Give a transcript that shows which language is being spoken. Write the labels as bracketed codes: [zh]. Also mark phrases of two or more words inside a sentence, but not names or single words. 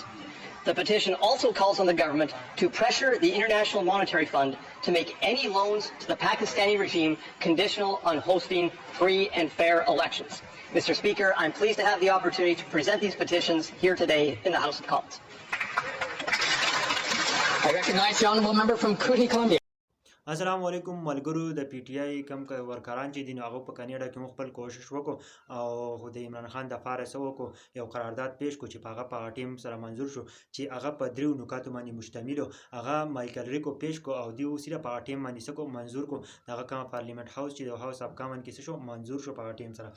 [en] The petition also calls on the government to pressure the International Monetary Fund to make any loans to the Pakistani regime conditional on hosting free and fair elections. Mr. Speaker, I'm pleased to have the opportunity to present these petitions here today in the House of Commons. I recognize the honourable member from Coogee, Columbia. [ps] السلام علیکم ملګرو. د پی ټی آی کم ورکران چې دي نو هغه په کینډا کې موږ خپل کوشش وکړو او د عمران خان دپاره څه وکړو، یو قرارداد پیش کړو چې په هغه په ټیم سره منظور شو چې هغه په دریو نکاتو باندې مشتمل و. هغه مایکل ریکو پیش کړو او دوی صرف په هغه ټیم باندې څه کړو منظور کړو، هغه کومه [en] parliament house [ps] چې د هاوس اف کامن کې څه شو منظور شو په هغه ټیم سره.